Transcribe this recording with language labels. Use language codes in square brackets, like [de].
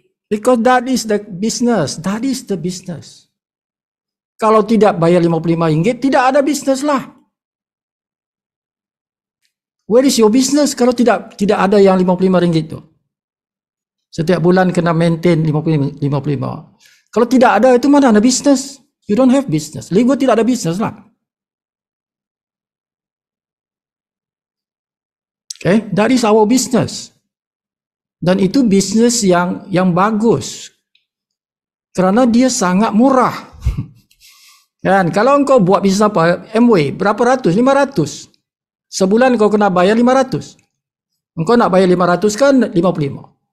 [en] Because that is the business. That is the business. [ms] Kalau tidak bayar RM55, tidak ada bisnes lah. [en] Where is your business [ms] kalau tidak ada yang RM55 tu? Setiap bulan kena maintain 55. Kalau tidak ada, itu mana ada bisnes? [en] You don't have business. [ms] Live Good tidak ada bisnes lah. [en] Okay, that is our business. [ms] Dan itu bisnes yang bagus. Kerana dia sangat murah. Kan, kalau engkau buat bisnes apa, Amway, berapa ratus? 500. Sebulan kau kena bayar 500. Engkau nak bayar 500 kan 55.